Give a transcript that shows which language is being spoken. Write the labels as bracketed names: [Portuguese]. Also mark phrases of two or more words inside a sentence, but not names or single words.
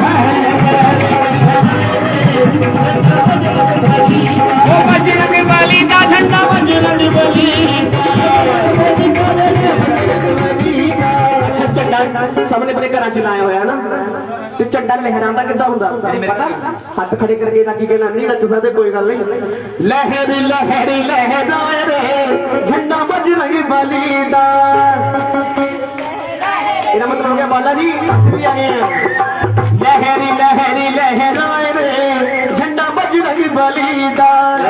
[Punjabi] ਓ ਬਜਰੰਗ ਬਲੀ ਦਾ ਝੰਡਾ, ਬਜਰੰਗ ਬਲੀ ਸਭ ਨੇ ਆਪਣੇ ਘਰ ਚ ਲਾਇਆ ਹੋਇਆ ਨਾ, ਤੇ ਝੰਡਾ ਲਹਿਰਾਉਂਦਾ ਕਿੱਦਾਂ ਹੁੰਦਾ ਪਤਾ? ਹੱਥ ਖੜ੍ਹੇ ਕਰਕੇ ਨਾ ਕੀ ਕਹਿਣਾ ਨਹੀਂ ਨੱਚ ਸਕਦੇ, ਕੋਈ ਗੱਲ ਨਹੀਂ। ਲਹਿਰੀ ਲਹਿਰੀ ਲਹਿਰਾਏ ਰੇ ਝੰਡਾ ਬਜਰੰਗ ਬਲੀ ਦਾ, ਇਹਦਾ ਮਤਲਬ ਹੋ ਗਿਆ [Hindi] बालाजी भी आ गए हैं। [Punjabi] ਲਹਿਰੀ ਲਹਿਰੀ ਲਹਿਰਾਏ ਰੇ ਝੰਡਾ ਬਜਰੰਗ ਬਲੀ ਦਾ,